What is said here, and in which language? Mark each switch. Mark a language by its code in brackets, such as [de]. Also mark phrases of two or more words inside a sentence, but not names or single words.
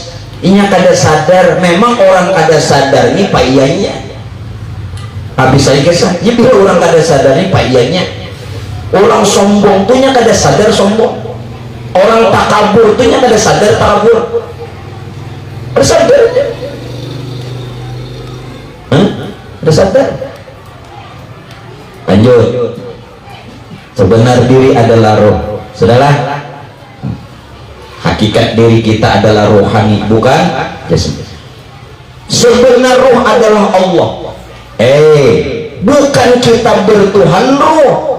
[bjn] Inya kada sadar, memang orang kada sadar ini pak iyanya. Habis saya kisah, jadi orang kada sadar ini pak iyanya. Orang sombong tuh nya kada sadar sombong. Orang takabur tuh nya kada sadar takabur. Bersadar aja. Bersadar. Lanjut. [id] Sebenar diri adalah roh. Sudahlah. Hakikat diri kita adalah rohani, bukan jasmani. Sebenar roh adalah Allah. Bukan kita bertuhan roh.